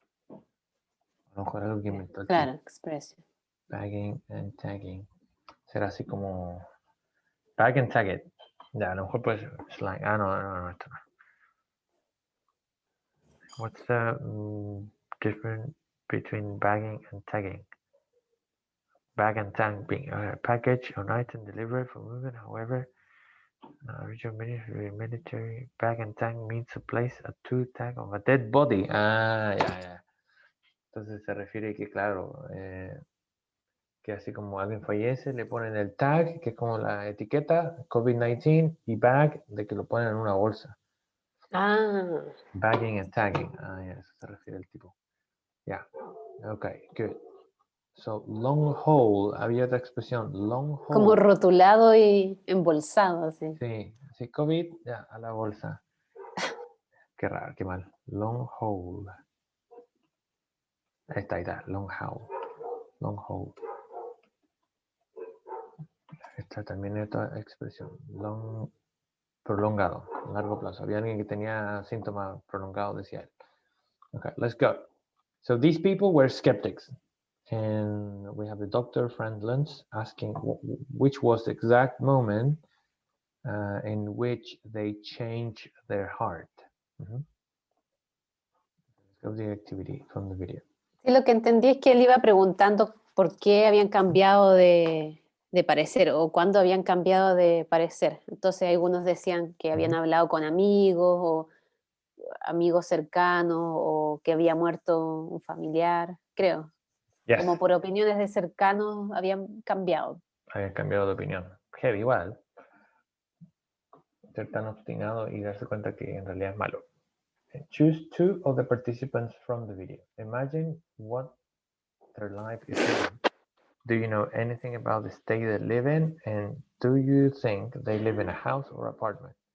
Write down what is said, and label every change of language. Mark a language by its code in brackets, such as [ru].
[es] A lo mejor algo que inventó el Claro, expresión. [en] Bagging and tagging. [es] Será así como [en] bag and tag it. [es] Ya, a lo mejor puede ser slang. No, esto no. [en] What's the difference between bagging and tagging? Bag and tag being a package or item delivered for movement, however, original military bag and tag means to place a two tag of a dead body. [es] Ya. Entonces se refiere que, claro, que así como alguien fallece, le ponen el tag, que es como la etiqueta, COVID-19, y bag, de que lo ponen en una bolsa. [en] Bagging and tagging. [es] Eso se refiere el tipo. Ya. [en] Okay, good. So, long haul, [es] había otra expresión, [en] long haul. [es] Como rotulado y embolsado, así. Sí, COVID, ya, a la bolsa. Qué raro, qué mal. [en] Long haul. Ahí está, long haul. Long haul. [es] Esta también es otra expresión, long, prolongado, largo plazo. Había alguien que tenía síntomas prolongados, decía él. [en] Okay, let's go. So these people were skeptics. And we have the Dr. Frank Luntz asking which was the exact moment in which they changed their heart. Let's go to the activity from the video. [es] Sí, lo que entendí es que él iba preguntando por qué habían cambiado de parecer o cuándo habían cambiado de parecer. Entonces algunos decían que habían hablado con amigos o amigos cercanos o que había muerto un familiar, creo. Yes. Como por opiniones de cercanos habían cambiado. Habían cambiado de opinión. Heavy igual. Ser tan obstinado y darse cuenta que en realidad es malo. [en] Choose two of the participants from the video. Imagine what their life is like. Do you know anything about the state they live in? And do you think they live in a house or apartment?